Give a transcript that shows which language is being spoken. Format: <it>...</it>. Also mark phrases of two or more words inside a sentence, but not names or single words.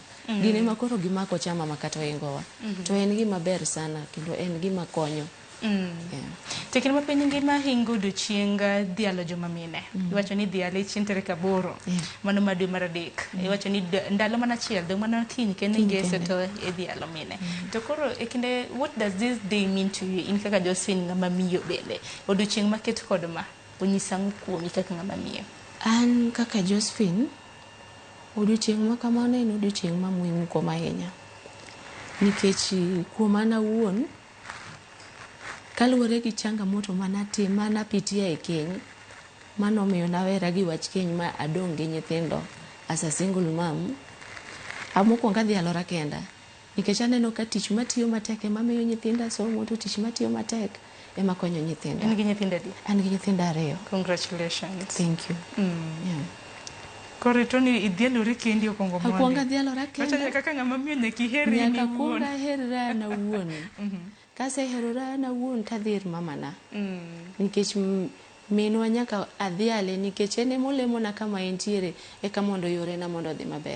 <luo>Gine ma koro gimako chama makata oingowa. To en gima ber sana kendo en gima konyo. Tekni ma piny ngima hingo odiochieng dhialo joma mine. Iwacho ni dhialo chieng' tarik 8 mano ma dwe mar 3. Iwacho ni ndalo mana achiel dong' mana kiny kendo ngeso to e dhialo mine. To koro e kinde</luo> <en>what does this day mean to you</en> <luo>in kaka Josephine ng'ama miyo bende odiochieng' maket kod ma onyisa ang'o kuomi kaka ng'ama miyo? An kaka Josephine odiochieng' ma kamano en odiochieng' ma muhimu kuom ahinya. Nikech kuom an awuon kaluwore gi changamoto manapitia e keny, manomiyo nawera gi wach keny ma adong' gi nyithindo</luo> <en>as a single mom,</en> <luo>mokwongo adhi alora kenda. Nikech aneno ka tich matiyo matek ema miyo nyithinda somo, to tich matiyo matek ema konyo nyithinda. In gi nyithindo adi? An gi nyithindo 2.</luo> <en>Congratulations. Thank you.</en> <luo>Koro to ni idhialore kendi okwongo mondi. Akwongo adhialora kenda. Wacha kaka ng'ama miyo nyaka iherri ni nyaka kwongo aherra an awuon. Kaseherora an awuon tadhi ir mamana. Nikech minwa nyaka adhiale nikech ene molemona kama entiere eka mondo yorena mondo odhi maber.</luo>